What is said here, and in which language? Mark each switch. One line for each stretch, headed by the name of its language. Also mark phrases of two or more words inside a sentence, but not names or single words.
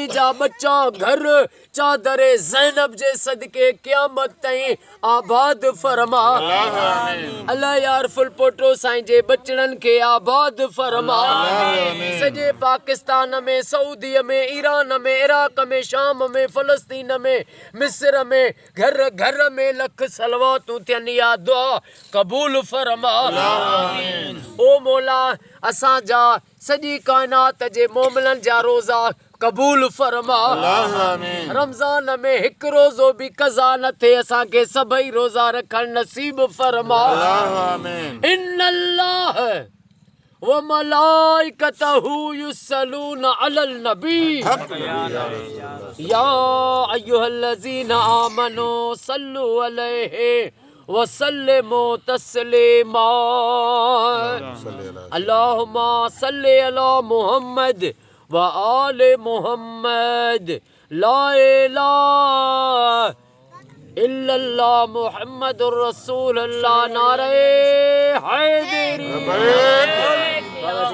Sindhi: जा बच्चा घर चादरे ज़ैनब जे सदके क़यामत ताईं आबाद फरमा अल्लाह यार फुल पोटो साईं जे बचड़नि खे आबाद फरमा सॼे पाकिस्तान में सऊदी में ईरान में इराक में शाम में फ़लस्तीन में मिस्र में घर घर में लख सलवातूं थियनि या दुआ क़बूल फरमा ओ मौला असां जा सॼी काइनात जे मोमिननि जा रोज़ा कबूल फरमा रमज़ान में हिक रोज़ो भी कज़ा न थे असां के सभई रोज़ा रखण नसीब फरमा
Arabic: إن الله وملائكته يصلون على النبي يا أيها الذين آمنوا صلوا عليه وسلموا تسليما اللهم صل على محمد وآل محمد لا إله إلا الله محمد رسول الله
Urdu: نعرۂ حیدری